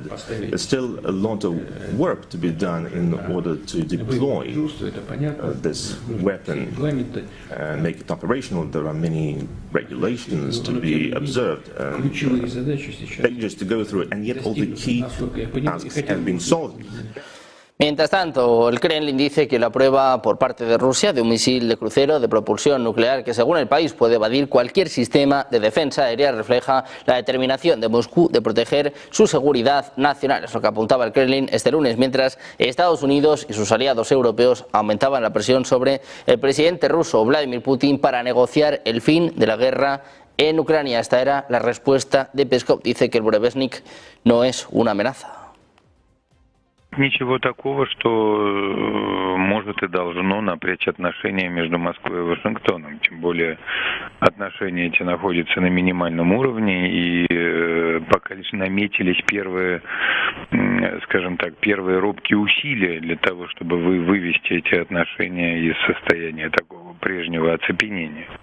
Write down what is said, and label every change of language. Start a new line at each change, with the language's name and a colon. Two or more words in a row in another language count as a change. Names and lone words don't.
English: There's still a lot of work to be done in order to deploy this weapon and make it operational. There are many regulations to be observed, stages to go through, and yet all the key tasks have been solved.
Spanish: Mientras tanto, el Kremlin dice que la prueba por parte de Rusia de un misil de crucero de propulsión nuclear que según el país puede evadir cualquier sistema de defensa aérea refleja la determinación de Moscú de proteger su seguridad nacional. Es lo que apuntaba el Kremlin este lunes, mientras Estados Unidos y sus aliados europeos aumentaban la presión sobre el presidente ruso Vladimir Putin para negociar el fin de la guerra en Ucrania. Esta era la respuesta de Peskov. Dice que el Burevestnik no es una amenaza.
Russian: Ничего такого, что может и должно напрячь отношения между Москвой и Вашингтоном. Тем более отношения эти находятся на минимальном уровне, и пока лишь наметились первые, скажем так, первые робкие усилия для того, чтобы вывести эти отношения из состояния такого прежнего оцепенения.